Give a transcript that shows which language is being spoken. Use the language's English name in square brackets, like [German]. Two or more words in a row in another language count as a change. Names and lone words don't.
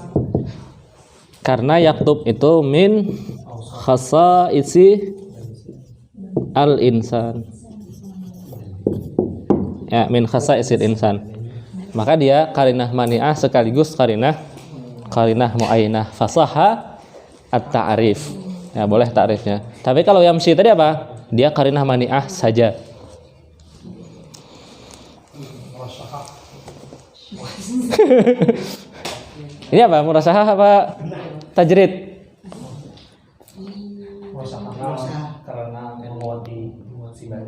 [Indonesian] Karena yaktub itu [Arabic] من خصائص الإنسان. Ya, من خصائص الإنسان. [Indonesian] Maka dia [Arabic] قرينة مانعة [Indonesian] sekaligus [Arabic] قرينة معينة. فصح التعريف. [Indonesian] ya boleh takrifnya. Tapi kalau yamshi tadi apa? Dia [Arabic] قرينة مانعة [Indonesian] saja. Ini apa? Murasahah apa tajrid? Karena menguati si balik.